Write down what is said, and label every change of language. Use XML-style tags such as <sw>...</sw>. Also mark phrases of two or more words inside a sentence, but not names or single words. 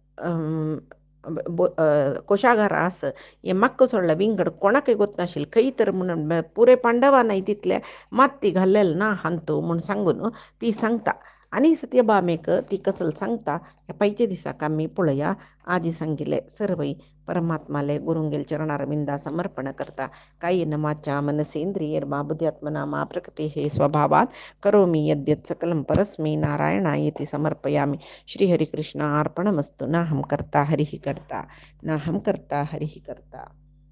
<kok>कोशागार आस हें म्हाका सोडलां विंगड कोणाकय गोत नाशिल्लें खंय तर म्हणून पुरे पांडवांनाय तितले मात ती घाल्लेले ना हांतू म्हूण सांगून ती सांगता आणि सत्यभामेक ती कसल सांगता ह्या पैचे दिसा का मी पळया आजी सांगिले सर्वई परमात्माले गुरुंगेल चरणारविंदा समर्पण करता</kok> <sa>कायेन वाचा मनसेंद्रियर्वा बुद्ध्यात्मना मा प्रकृती हे स्वभावात करोमि यद्यत् सकलं परस्मै नारायणायेति समर्पयामि. श्रीहरिकृष्ण अर्पणमस्तु. नाहं कर्ता हरिः कर्ता नाहं कर्ता हरिः कर्ता.</sa>